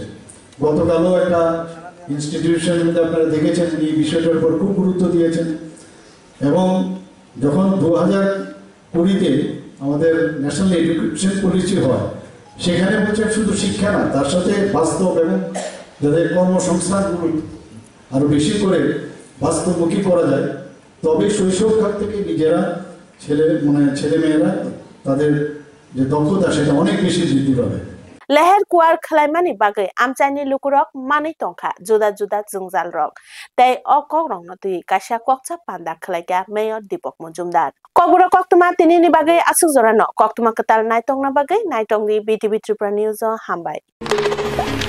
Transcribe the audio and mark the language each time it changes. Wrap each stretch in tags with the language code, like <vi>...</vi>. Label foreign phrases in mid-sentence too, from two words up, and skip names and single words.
<bn>গতকালও একটা ইনস্টিটিউশনের মধ্যে আপনারা দেখেছেন এই বিষয়টার উপর খুব গুরুত্ব দিয়েছেন এবং যখন 2020-তে আমাদের</bn> <en>National Education Policy</en> <bn>হয় সেখানে বলছেন শুধু শিক্ষা না তার সাথে বাস্তব এবং যাদের কর্মসংস্থানগুলো আরো বেশি করে বাস্তবমুখী করা যায় তবে শৈশব কাল থেকে নিজেরা ছেলেমেয়েরা তাদের যে দক্ষতা সেটা অনেক বেশি বৃদ্ধি পাবে।</bn> <trp>Leher kuar khalaimani bagai amchani lukurok mani tongkha juda juda jungjal rok tei okok rong no tui kaisa kokcha panda khlaika Mayor Deepak Majumdar kokburo koktuma tinini bagai asuk jorano koktuma ketal naitong na bagai naitong di BTV Tripura News hambai।</trp>